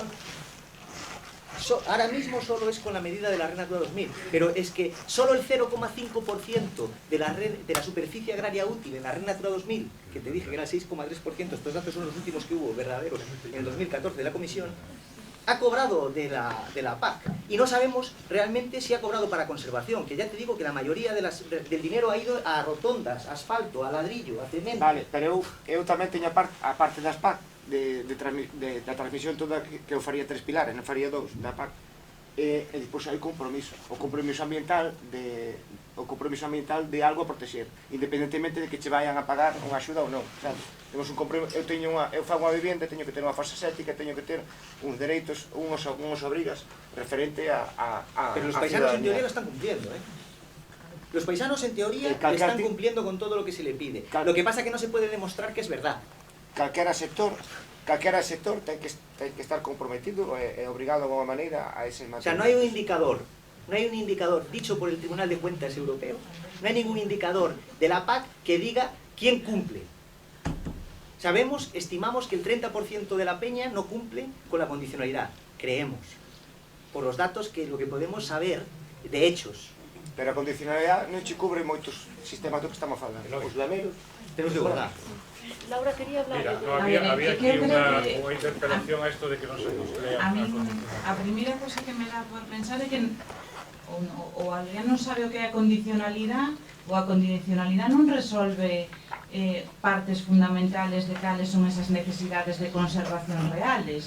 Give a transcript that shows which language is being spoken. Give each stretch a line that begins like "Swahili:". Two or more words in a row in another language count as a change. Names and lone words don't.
Spanish: Ahora mismo solo es con la medida de la Red Natura 2000, pero es que solo el 0,5% de la superficie agraria útil en la Red Natura 2000, que te dije que era el 6,3%, estos datos son los últimos que hubo verdaderos en el 2014 de la Comisión, ha cobrado de la PAC. Y no sabemos realmente si ha cobrado para conservación, que ya te digo que la mayoría del dinero ha ido a rotondas, a asfalto, a ladrillo, a cemento.
Galician: Vale, pero eu tamén teño a parte das PAC, da transmisión toda que eu faría 3 pilares, non faría 2 da PAC. e depois hai compromiso. O compromiso ambiental de algo a protexer, independentemente de que che vayan a pagar unha axuda ou non, sabes? Temos un compromiso, eu fago unha vivenda, teño que ter unha forza sética, teño que ter uns dereitos, uns obrigas referente a
Spanish: Pero los paisanos en teoría lo están cumpliendo, ¿eh? Los paisanos en teoría están cumpliendo con todo lo que se le pide. Lo que pasa es que no se puede demostrar que es verdad.
Galician: Calquera sector ten que estar comprometido e obrigado de alguma maneira a ese material.
Spanish: O sea, no hay un indicador dicho por el Tribunal de Cuentas Europeo, no hay ningún indicador de la PAC que diga quién cumple. Estimamos que el 30% de la peña no cumple con la condicionalidad, creemos, por los datos que lo que podemos saber de hechos.
Galician: Pero a condicionalidade non che cubre moitos sistemas do que estamos falando. Os lameros,
Spanish: Tenemos de verdad. Laura quería hablar.
Galician: Mira, no, había aquí unha interpelación a esto de que non se cumplea a min, a primeira cosa que me dá por pensar é que o alguén non sabe o que é a condicionalidade, ou a condicionalidade non resolve partes fundamentales de cales son esas necesidades de conservación reales.